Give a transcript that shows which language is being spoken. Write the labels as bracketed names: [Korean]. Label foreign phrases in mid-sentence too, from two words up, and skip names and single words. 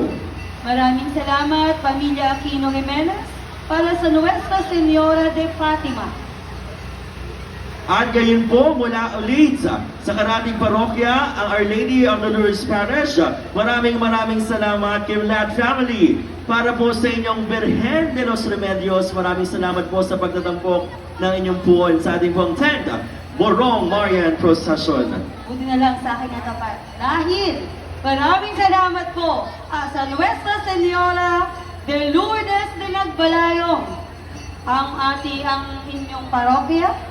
[Filipino] Maraming salamat Pamilya Aquino Jimenez para sa Nuestra Señora de Fatima. At gayon po mula ulit sa karating parokya, ang Our Lady of the Lourdes Parish. Maraming salamat Kimlat family para po sa inyong Birhen de los Remedios. Maraming salamat po sa pagtatampok ng inyong puon sa ating pong tent, Borong Marian Procession. Buti na lang sa akin natapat. Dahil maraming salamat po sa Nuestra Señora de Lourdes de Nagbalayong, ang inyong parokya.